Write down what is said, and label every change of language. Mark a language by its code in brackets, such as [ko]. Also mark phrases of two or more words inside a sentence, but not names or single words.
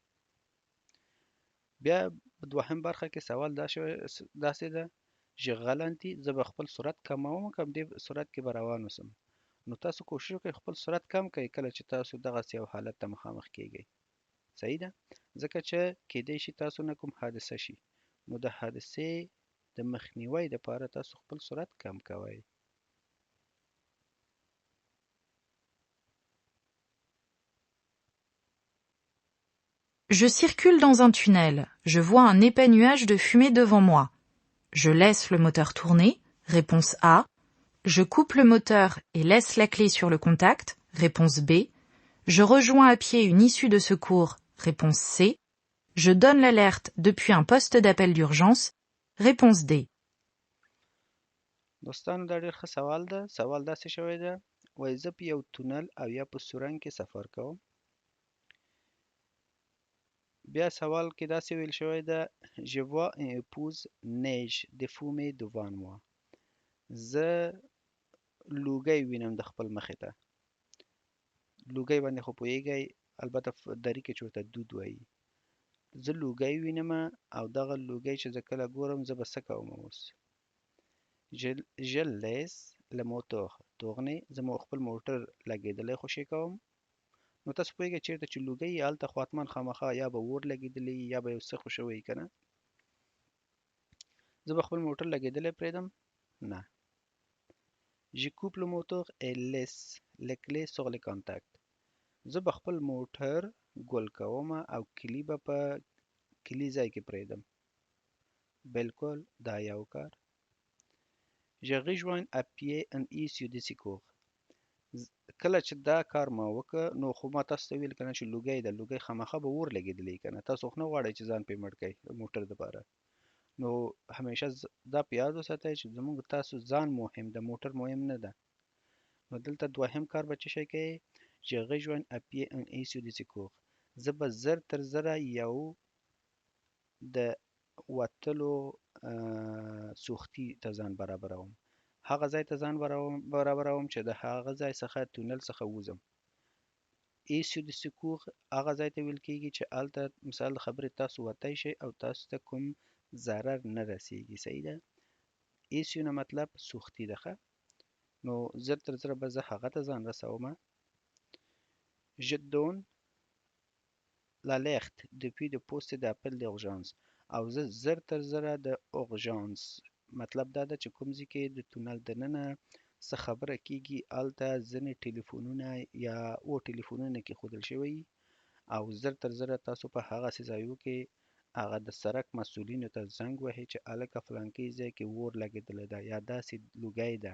[ps] بیا په دوهم برخه کې سوال داسې ده چې غلطي زه به خپل سرعت کموم که دې سرعت کې به روان اوسم. نو تاسو کوشش وکړئ خپل سرعت کم کړئ کله چې تاسو دغسې یو حالت ته مخامخ کیږئ. صحیح ده. ځکه چې کیدای شي تاسو نه کوم حادثه شي نو د حادثې د مخنیوي دپاره تاسو خپل سرعت کم کوئ. [fr] Je circule dans un tunnel. Je vois un épais nuage de fumée devant moi. Je laisse le moteur tourner. Réponse A. Je coupe le moteur et laisse la clé sur le contact. Réponse B. Je rejoins à pied une issue de secours. Réponse C. Je donne l'alerte depuis un poste d'appel d'urgence. Réponse D. [ps] دوستانو دا ډېر ښه سوال ده. سوال داسې شوی ده وایي زه په یو تونل او یا په سورنګ کې سفر کوم. بیا سوال کې داسې ویل شوی ده [fr] Je vois un épouse neige de fumée devant moi. [ps] زه لوګی وینم د خپل مخې ته. لوګی باندې خو پوهیږئ البته دري کې چې ورته دود وایي. زه لوګی وینمه او دغه لوګی چې زه کله ګورم زه به څه کوم اوس. [fr] Je laisse le moteur tourner. [ps] زه خپل موټر لګېدلی خوشې کوم. نو تاسو پوهیږئ چېرته چې لوګی یي هلته خو حتما خامخا یا به اور لګېدلی یا به یو څه خو شوی که نه. زه به خپل موټر لګېدلی پرېږدم؟ نه. [fr] Je coupe le moteur et laisse les clés sur le contact. [ps] زه به خپل موټر ګل کوم او کلي به په کلي ځای کې پرېږدم. بالکل دا یو کار. [fr] Je rejoins à pied un issue de secours. [ps] کله چې دا کار ما وکړ نو خو ما تاسو ته ویل کنه چې لوګی ده، لوګی خامخا به اور لګېدلی کنه. تاسو خو نه غواړئ چې ځان پې مړ کړئ د موټر دپاره. نو همیشه دا په یاد وساتئ چې زموږ تاسو ځان مهم ده، موټر مهم نه ده. نو دلته دوهم کار به څه شی کوئ؟ [fr] Je rejoins à pied un issue de secours. [ps] زه به زر تر زره یو د وتلو سوختي ته ځان برابروم. هغه ځای ته ځان برابروم چې د هغه ځای څخه تونل څخه وځم. [fr] issue de secours [ps] هغه ځای ته ویل کېږي چې هلته مثال د خبرې تاسو وتی شئ او تاسو ته کوم ضرر نه رسیږي. صحیح ده؟ ایسیو نه مطلب سوختي ده. ښه، نو زر تر زره به زه هغه ته ځان رسومه. [fr] Je donne l'alerte depuis le poste d'appel d'urgence. [ps] او زه زر تر زره د اورژانس مطلب دا ده چې کوم ځای کې د تونل دننه څه خبره کېږي هلته ځینې ټلیفونونه یا ټلیفونونه کېښودل شوي او زر تر زره تاسو په هغسې ځایو کې هغه د سړک مسؤلینو ته زنګ وهئ چې هلکه فلانکي ځای کې اور لګېدلی ده یا داسې لوګی ده.